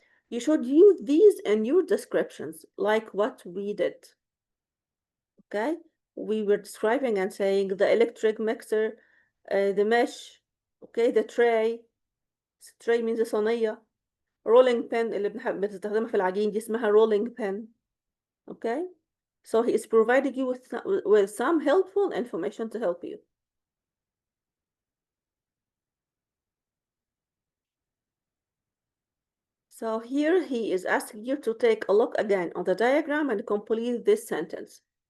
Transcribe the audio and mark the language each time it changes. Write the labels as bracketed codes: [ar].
[en] You should use these in your descriptions, like what we did. Okay? We were describing and saying the electric mixer, the mesh, okay, the tray. Tray means صينية. [ar] Rolling pin اللي بتستخدمها في العجين دي اسمها rolling pin. [en] Okay? So he is providing you with some helpful information to help you. So here he is asking you to take a look again on the diagram and complete this sentence.